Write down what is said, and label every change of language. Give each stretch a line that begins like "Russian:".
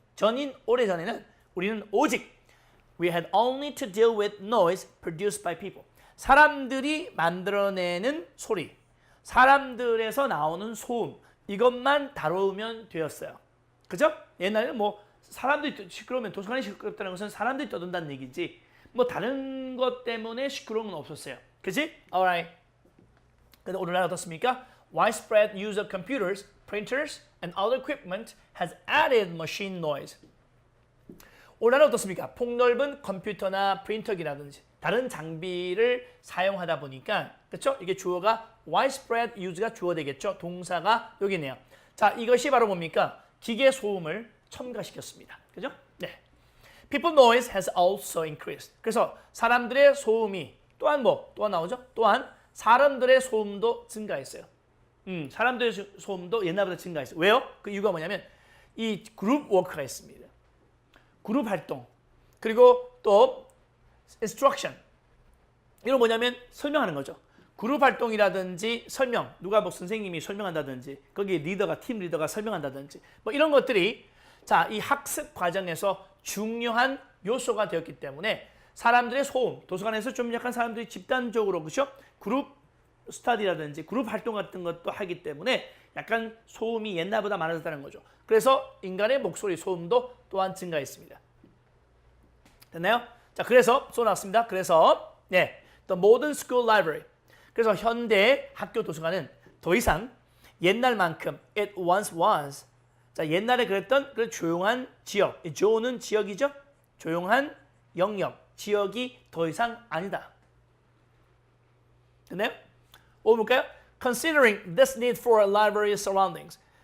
Korean: 전인 오래전에는 우리는 오직
English: we had only to deal with noise produced by people.
Korean: 사람들이 만들어내는 소리, 사람들에서 나오는 소음, 이것만 다루면 되었어요. 그죠? 옛날에는 뭐 사람들이 시끄러우면 도서관이 시끄럽다는 것은 사람들이 떠든다는 얘기지 뭐 다른 것 때문에 시끄러운 건 없었어요. 그치? Alright. 근데 오늘날 어떻습니까?
English: Widespread use of computers, printers, and other equipment has added machine noise.
Korean: 오늘날은 어떻습니까? 폭넓은 컴퓨터나 프린터기라든지 다른 장비를 사용하다 보니까 그렇죠? 이게 주어가 widespread use가 주어 되겠죠? 동사가 여기 있네요. 자, 이것이 바로 뭡니까? 기계 소음을 첨가시켰습니다. 그죠? 네.
English: People noise has also increased.
Korean: 그래서 사람들의 소음이 또한 나오죠? 또한 사람들의 소음도 증가했어요. 사람들의 소음도 옛날보다 증가했어요. 왜요? 그 이유가 뭐냐면 이 그룹 워크가 있습니다. 그룹 활동. 그리고 또 instruction. 이건 뭐냐면 설명하는 거죠. 그룹 활동이라든지 설명, 누가 뭐 선생님이 설명한다든지 거기에 리더가 팀 리더가 설명한다든지 뭐 이런 것들이 자, 이 학습 과정에서 중요한 요소가 되었기 때문에 사람들의 소음, 도서관에서 좀 약간 사람들이 집단적으로 그렇죠? 그룹 스터디라든지 그룹 활동 같은 것도 하기 때문에 약간 소음이 옛날보다 많아졌다는 거죠. 그래서 인간의 목소리 소음도 또한 증가했습니다. 됐나요? 자, 그래서 써 나왔습니다. 그래서 네,
English: the modern school library.
Korean: 그래서 현대 학교 도서관은 더 이상 옛날만큼
English: it once was.
Korean: 자, 옛날에 그랬던 그 조용한 지역. 조는 지역이죠. 조용한 영역, 지역이 더 이상 아니다. 됐나요? 볼까요?
English: Considering this need for a library surroundings.